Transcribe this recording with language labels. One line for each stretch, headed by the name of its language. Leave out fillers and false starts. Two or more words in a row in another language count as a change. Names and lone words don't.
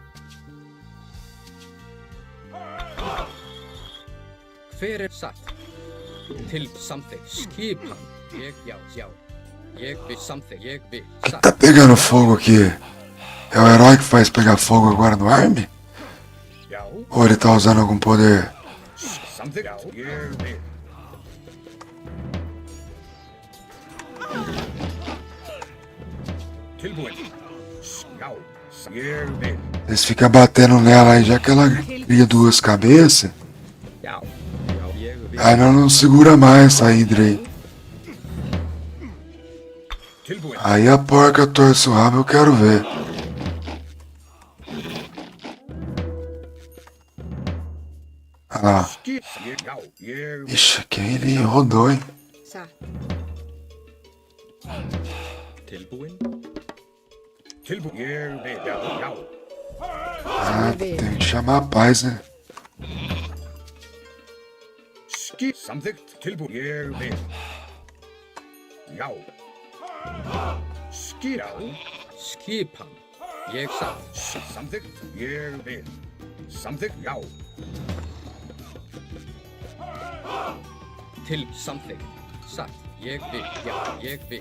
Icelandic: Hver er satt? Til samþykkt. Skipan. Ég, já, já. Ég vil samþykkt. Ég vil. Satt.
Portuguese: Tá pegando fogo aqui. É o herói que faz pegar fogo agora no arme?
Icelandic: Já.
Portuguese: Ou ele tá usando algum poder?
Icelandic: Samþykkt. Já. Ég vil. Tilbúin. Já. Ég vil.
Portuguese: Eles ficam batendo nela aí, já que ela cria duas cabeças.
Icelandic: Já. Ég vil.
Portuguese: Aí ela não segura mais essa hidra aí.
Icelandic: Tilbúin.
Portuguese: Aí a porca torce o rabo, eu quero ver. Olha lá.
Icelandic: Skip. Já. Ég vil.
Portuguese: Ixi, aqui ele rodou, hein?
Icelandic: Satt. Tilbúin. Tilbúin. Ég vil. Já. Já.
Portuguese: Ah, tem que chamar a paz, né?
Icelandic: Skip. Samþykkt. Tilbúin. Ég vil. Já. Skip. Já. Skipan. Ég satt. Samþykkt. Ég vil. Samþykkt. Já. Til samþykkt. Satt. Ég vil. Já. Ég vil.